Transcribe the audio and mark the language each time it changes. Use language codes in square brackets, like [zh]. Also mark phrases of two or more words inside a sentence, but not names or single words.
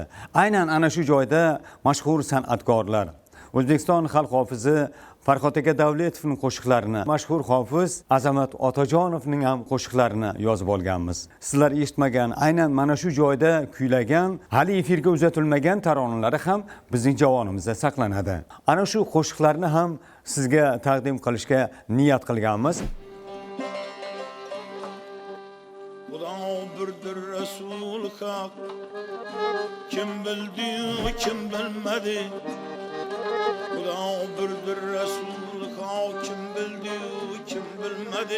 [uz] Aynan ana shu joyda mashhur san'atkorlar, O'zbekiston xalq hofizi Farhod aka Davletovning qo'shiqlarini, mashhur hofiz Azamat Otajonovning ham qo'shiqlarini yozib olganmiz. Sizlar eshitmagan, aynan mana shu joyda kuylagan, hali efirga uzatilmagan taronalari ham bizning javonimizda saqlanadi. Ana shu qo'shiqlarni ham sizga taqdim qilishga niyat qilganmiz. Birdir Resul hak, kim bildi, kim bilmedi. Xudo birdir Resul hak, kim bildi, kim bilmedi.